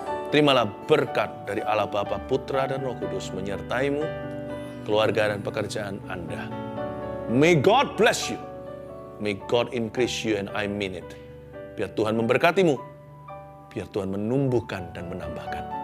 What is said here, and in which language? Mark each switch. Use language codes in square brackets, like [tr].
[id] Terimalah berkat dari Allah Bapa, Putra, dan Roh Kudus menyertaimu, keluarga dan pekerjaan Anda. [en] May God bless you. May God increase you and I mean it. [id] Biar Tuhan memberkatimu. Biar Tuhan menumbuhkan dan menambahkan.